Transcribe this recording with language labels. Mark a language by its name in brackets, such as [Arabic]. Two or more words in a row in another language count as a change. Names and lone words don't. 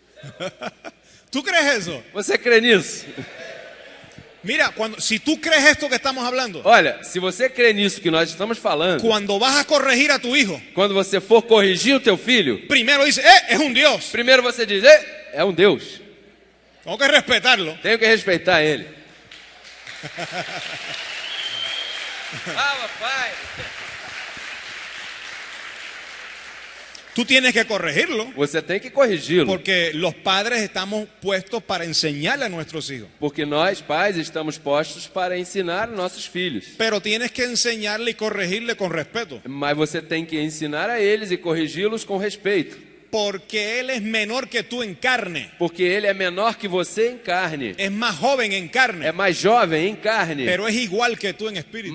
[Spanish] ¿Tú crees eso? [Portuguese] Você crê nisso? [Spanish] Mira, si tú crees esto que estamos hablando, [Portuguese] Olha, se você crê nisso que nós estamos falando, [Spanish] cuando vas a corregir a tu hijo, [Portuguese] quando você for corrigir o teu filho, [Spanish] primero dice, es un Dios. [Portuguese] primeiro você diz, é um Deus. [Spanish] Tengo que respetarlo. [Portuguese] Tenho que respeitar ele. Pai. [Spanish] Tú tienes que corregirlo, [Portuguese] Você tem que corrigi-lo. [Spanish] porque los padres estamos puestos para enseñarle a nuestros hijos. [Portuguese] Porque nós, pais, estamos postos para ensinar nossos filhos. [Spanish] Pero tienes que enseñarle y corregirle con respeto, [Portuguese] Mas você tem que ensinar a eles e corrigi-los com respeito. [Spanish] porque él es menor que tú en carne, [Portuguese] Porque ele é menor que você em carne. [Spanish] es más joven en [Portuguese] É [Spanish] carne, [Portuguese] mais jovem em carne. [Spanish] pero es igual que tú en espíritu.